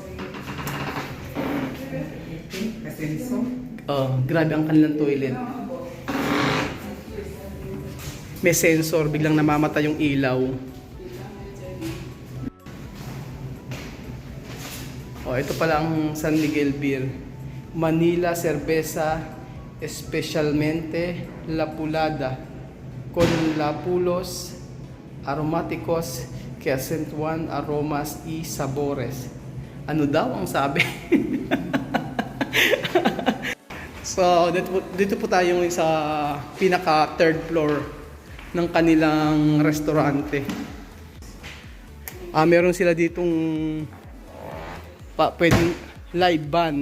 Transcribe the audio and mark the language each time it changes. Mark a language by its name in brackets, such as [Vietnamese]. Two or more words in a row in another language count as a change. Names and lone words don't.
[Filipino] Oh, grabe ang kanilang toilet. May sensor, biglang namamatay yung ilaw. Oh, ito pala ang San Miguel Beer. [Spanish] Manila Cerveza Especialmente Lapulada con Lapulos Aromáticos que acentuan aromas y sabores. [Filipino] Ano daw ang sabi? So, dito po tayo ngayon sa pinaka [English] third floor [Filipino] ng kanilang restaurante. Meron sila ditong pwedeng [English] live band.